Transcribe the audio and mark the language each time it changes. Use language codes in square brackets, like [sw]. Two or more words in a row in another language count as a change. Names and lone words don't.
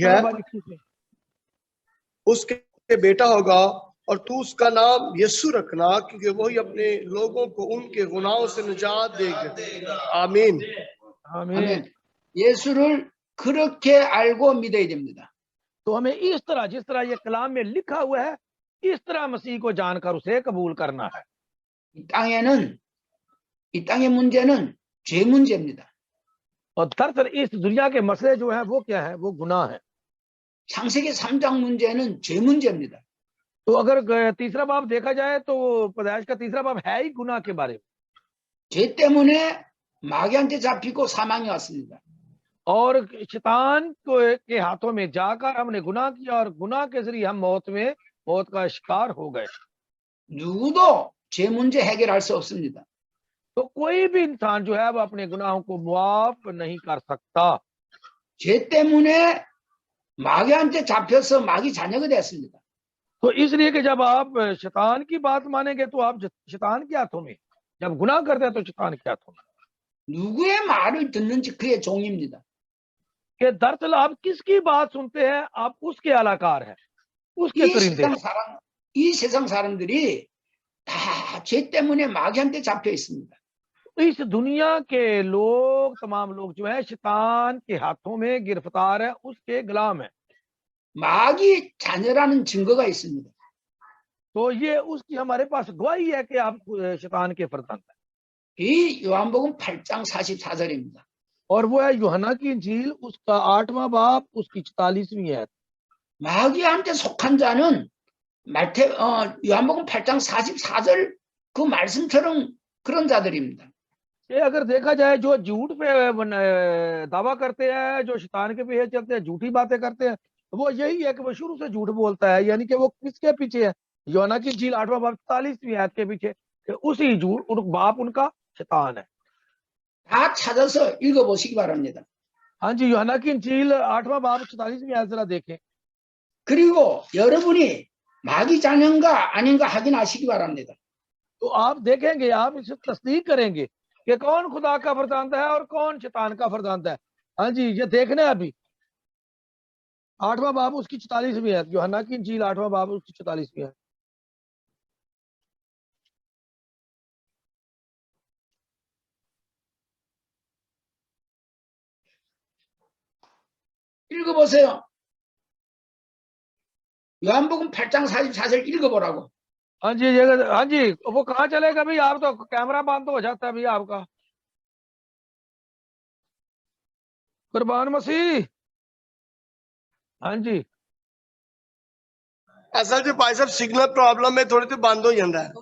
[hi] लिखा पहला है, बाब 21 में। उसके बेटा होगा और तू उसका नाम यीशु रखना, क्योंकि वही अपने लोगों को उनके गुनाहों से निजात देगा। आमीन। आमीन। [ko] 아멘. 예수를 그렇게 알고 믿어야 됩니다. [hi] तो हमें इस तरह, जिस तरह ये कलाम में लिखा हुआ है, इस तरह मसीह को जानकर उसे कबूल करना है। [ko] 이 땅의 문제는 죄 문제입니다. [hi] और दरअसल इस दुनिया के मसले जो है वो क्या है? वो गुनाह है। [ko] 창세기 3장 문제는 죄 문제입니다. [hi] तो अगर तीसरा बाब देखा जाए तो पैदाइश का तीसरा बाब है ही गुनाह के बारे में। [ko] 죄 때문에 마귀한테 잡히고 사망이 왔습니다. [hi] और शैतान के हाथों में जाकर हमने गुनाह किया और गुनाह के जरिए हम मौत का शिकार हो गए। [ko] 누구도 죄 문제 해결할 수 없습니다. [hi] तो कोई भी इंसान जो है वो अपने गुनाहों को मुआफ नहीं कर सकता। [ko] 죄 때문에 마귀한테 잡혀서 마귀 자녀가 됐습니다. [hi] तो इसलिए कि जब आप शैतान की बात मानेंगे तो आप शैतान के हाथों में, जब गुनाह करते हैं तो शैतान के हाथों में। [ko] 누구의 말을 듣는지 그의 종입니다. [hi] कि दरअसल आप किसकी बात सुनते हैं, आप उसके अलाकार हैं, उसके करिंदे। [ko] 이 세상 사람들이 다 죄 때문에 마귀한테 잡혀 있습니다. [hi] इस दुनिया के लोग, तमाम लोग जो है शैतान के हाथों में गिरफ्तार है, उसके गुलाम है। [ko] 마귀 자녀라는 증거가 있습니다. [hi] तो ये उसकी हमारे पास गवाही है कि आप शैतान के फर्जंद हैं। [ko] 이 요한복음 8장 44절입니다. [hi] और वो है यूहन्ना की इंजील उसका 8वां बाब उसकी 44वीं आयत। [ko] 마귀한테 속한 자는 요한복음 8장 44절 그 말씀처럼 그런 자들입니다. [hi] ये अगर देखा जाए जो झूठ पे दावा करते हैं, जो शैतान के पीछे चलते हैं, झूठी बातें करते हैं, वो यही है कि वो शुरू से झूठ बोलता है। यानी कि वो किसके पीछे है? यूहन्ना की इंजील 8वां बाब 44वीं आयत के पीछे, कि उसी झूठ बाप उनका शैतान है। [ko] 다 찾아서 읽어보시기 바랍니다. [hi] हाँ जी, यूहन्ना की इंजील 8वां बाब 44वीं आयत जरा देखें। [ko] 그리고 여러분이 마귀 자녀인가 아닌가 확인하시기 바랍니다. [hi] तो आप देखेंगे, आप इसे तस्दीक करेंगे कि कौन खुदा का फरजांद है और कौन शैतान का फरजांद है। हाँ जी, ये देखना है अभी 8वां बाब उसकी 44वीं आयत, यूहन्ना की इंजील 8वां बाब उसकी 44वीं आयत। [ko] 읽어보세요. 요한복음 8장 44절 읽어보라고. [hi] हाँ जी, हाँ जी, वो कहाँ चलेगा भाई? आप तो कैमरा बंद तो हो जाता है भैया आपका। कुर्बान मसीह। हाँ जी, असल जो भाई साहब [en] signal problem [hi] में थोड़ी तो बंद हो जाता है।